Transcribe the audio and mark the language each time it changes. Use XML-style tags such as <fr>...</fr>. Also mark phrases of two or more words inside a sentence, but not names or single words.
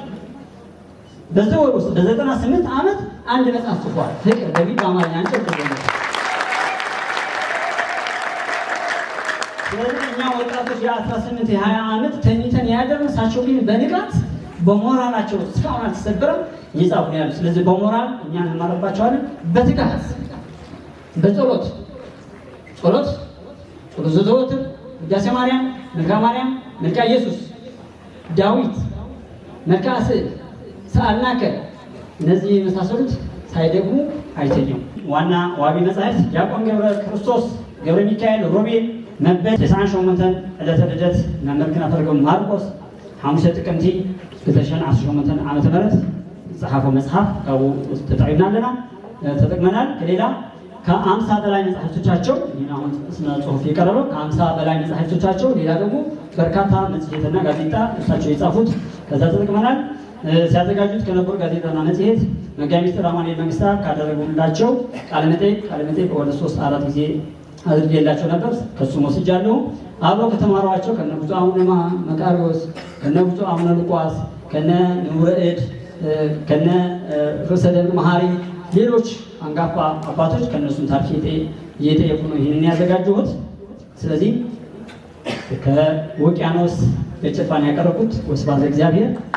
<am>በዚህ ወር ውስጥ በ98 ዓመት አንድ መጽሐፍ ጽፏል። ፍቅር በሚል በአማርኛ አንጨት ነው። ስለዚህ እኛ ወጣቶች የ18 የ20 ዓመት ተኝተን ያደረሳቸው ግን በንቃት በሞራላቸው እስካሁን አልተሰበረም እየጻፉ ነው ያሉት። ስለዚህ በሞራል እኛ እንማርባቸዋለን። በትጋት በጸሎት ዘወትር ውዳሴ ማርያም፣ መልክአ ማርያም፣ መልክአ ኢየሱስ፣ ዳዊት፣ መልክአ ስዕል፣ ሰአልናከ እነዚህ የመሳሰሉት ሳይደግሙ አይተኙም። ዋና ዋቢ መጻሕፍት ዲያቆን ገብረ ክርስቶስ፣ ገብረ ሚካኤል፣ ሮቤል መበል 98 ዕለተ ልደት መምህር አፈርገው ማርቆስ 5 ጥቅምቲ 2018 ዓመተ ምህረት ጸሐፈው መጽሐፍ ካው ተጠቅመናል። ከሌላ ከ50 በላይ መጽሐፍቶቻቸው አሁን ስነ ጽሁፍ የቀረበው ከ50 በላይ መጽሐፍቶቻቸው ሌላ ደግሞ በርካታ መጽሔትና ጋዜጣ እሳቸው የጻፉት ከዛ ተጠቅመናል። ሲያዘጋጁት ከነበሩ ጋዜጣና መጽሔት መጋቢ ሚኒስትር አማኑኤል መንግስታ ካደረጉላቸው ቃለ መጠይቅ ወደ 3-4 ጊዜ አድርጌላቸው ነበር። ከሱም ወስጃለሁ። አብረው ከተማሯቸው ከነ ብፁዕ አቡነ መቃርዮስ፣ ከነ ብፁዕ አቡነ ሉቃስ፣ ከነ ንውረእድ፣ ከነ ርዕሰ ደብር መሐሪ ሌሎች አንጋፋ አባቶች ከነሱም ታሪክ እየጠየቁ ነው ይህንን ያዘጋጀሁት። ስለዚህ ከውቅያኖስ በጭልፋን ያቀረቡት ወስብሐት ለእግዚአብሔር።</am>